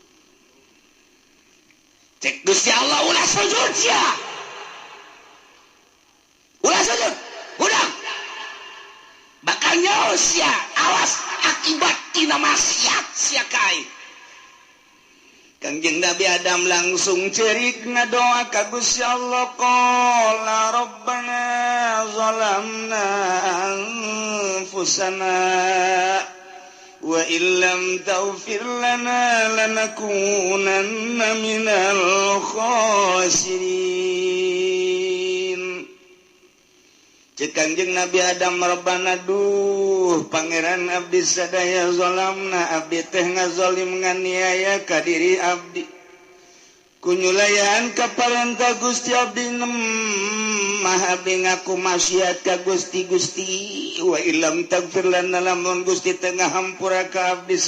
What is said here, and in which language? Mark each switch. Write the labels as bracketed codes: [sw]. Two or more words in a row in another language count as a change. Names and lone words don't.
[su] cek Gusti Allah ulah sujud sia ulah sujud udang bakal nyawa sia awas akibat tina maksiat sia kai Kangjeng Nabi Adam langsung cerik ngadoa ka Gusti Allah [ar] قالا ربنا ظلمنا أنفسنا وإن لم تغفر لنا لنكونن من [su] khasirin cek Kangjeng Nabi Adam rabbana duh pangeran abdi sadaya zalamna abdi teh ngazalim nganiaya ka diri abdi kunyulayan ka parentah Gusti abdi mah abdi ngaku maksiat ka Gusti [ar] وإن لم تغفر لنا [su] lamun Gusti teu ngahampura ka